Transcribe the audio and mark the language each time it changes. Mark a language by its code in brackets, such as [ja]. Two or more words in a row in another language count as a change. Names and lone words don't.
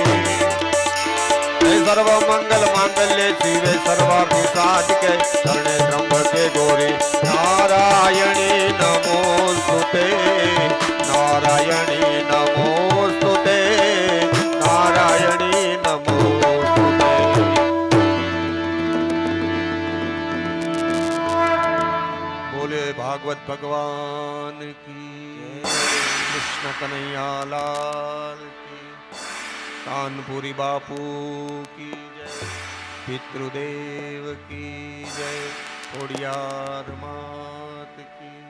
[sa] सर्व मंगल मांगल्ये शिवे सर्वार्थ साधिके शरणे त्र्यंबके गौरी नारायणी नमोस्तुते नारायणी नमोस्तुते नारायणी नमोस्तुते। [hi] बोले भागवत भगवान की कृष्ण कन्हैया लाल की कानपुरी बापू की जय पितृदेव की जय ओडियार मात की